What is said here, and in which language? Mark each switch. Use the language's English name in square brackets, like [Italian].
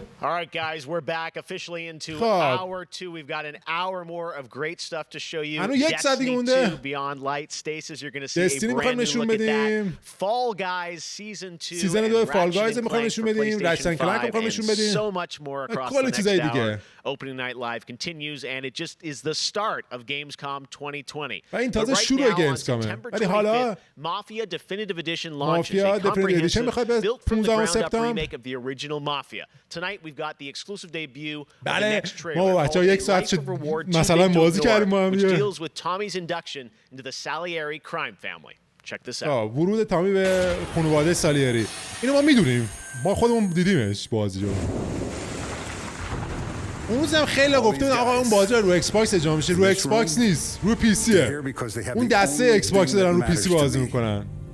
[English] All right guys, we're back officially into hour 2. We've got an hour more of great stuff to show you. Destiny 2 Beyond Light Stasis, you're going to see a brand new look at that. Fall Guys Season 2. [Persian] Season 2 Fall Guys می‌خوایم نشون بدیم. Ratchet & Clank می‌خوایم نشون بدیم. [English] So much more across the next hour. Opening Night Live continues and it just is the start of Gamescom 2020. [Persian] و این تازه شروع گیمزکامه. ولی حالا [English] Mafia Definitive Edition launches a comprehensive built from the ground up remake of the original Mafia. Tonight we've got the exclusive debut of the next trailer called Life of Reward 2 which deals with Tommy's induction into the Salieri crime family. Check this out. [Persian] ورود تامی به خانواده سالیری. اینو ما میدونیم. ما خودمون دیدیمش بازی رو. اون روزم خیلی گفتن آقا اون بازی رو ایکس باکس اجرا میشه. رو ایکس باکس نیست، رو پی سیه. اون دسته ایکس باکس دارن رو پی سی بازی میکنن.